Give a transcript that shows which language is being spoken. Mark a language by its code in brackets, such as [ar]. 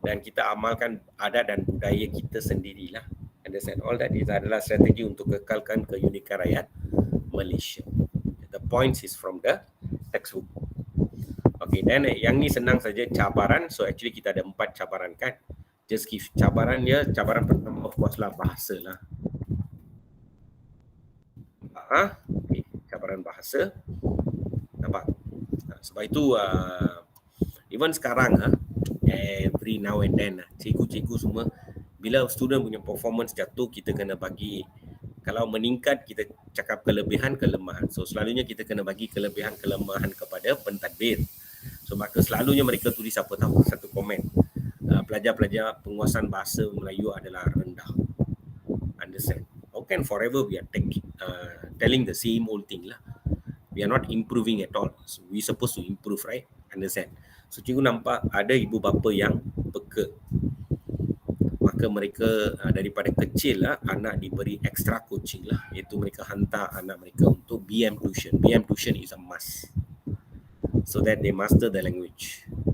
[ms] Dan kita amalkan adat dan budaya kita sendirilah. Understand? [en] All that is [ms] adalah strategi untuk kekalkan keunikan rakyat Malaysia. [en] The points is from the textbook. [ms] Okay, dan yang ni senang saja, cabaran. So actually kita ada 4 cabaran kan. [en] Just give [ms] cabaran dia. Cabaran pertama of course lah bahasa lah. Okay, cabaran cabaran bahasa. Nampak? Sebab itu even sekarang [en] every now and then [ms] cikgu-cikgu semua, bila student punya performance jatuh, kita kena bagi, kalau meningkat kita cakap kelebihan kelemahan. So selalunya kita kena bagi kelebihan kelemahan kepada pentadbir. So maka selalunya mereka tulis apa tahu, satu komen, pelajar-pelajar penguasaan bahasa Melayu adalah rendah. Understand? [en] How can forever we are telling the same old thing lah? We are not improving at all. So we supposed to improve, right? [ms] Understand? So cikgu nampak ada ibu bapa yang peka. Maka mereka daripada kecil lah, anak diberi extra coaching lah, iaitu mereka hantar anak mereka untuk BM tuition. [en] BM tuition is a must, so that they master the language.